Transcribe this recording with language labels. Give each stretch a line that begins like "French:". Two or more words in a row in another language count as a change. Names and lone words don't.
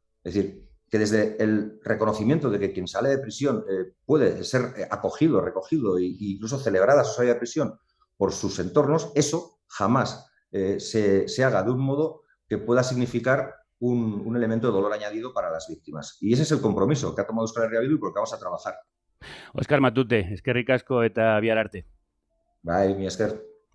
Spanish: Es decir, que desde el reconocimiento de que quien sale de prisión puede ser acogido, recogido e incluso celebrada su salida de prisión por sus entornos, eso jamás se haga de un modo que pueda significar un elemento de dolor añadido para las víctimas. Y ese es el compromiso que ha tomado Euskal Herria Bildu y por el que vamos a trabajar.
Basque: Oskar Matute, eskerrik asko eta bihar arte. Bai, mi esker.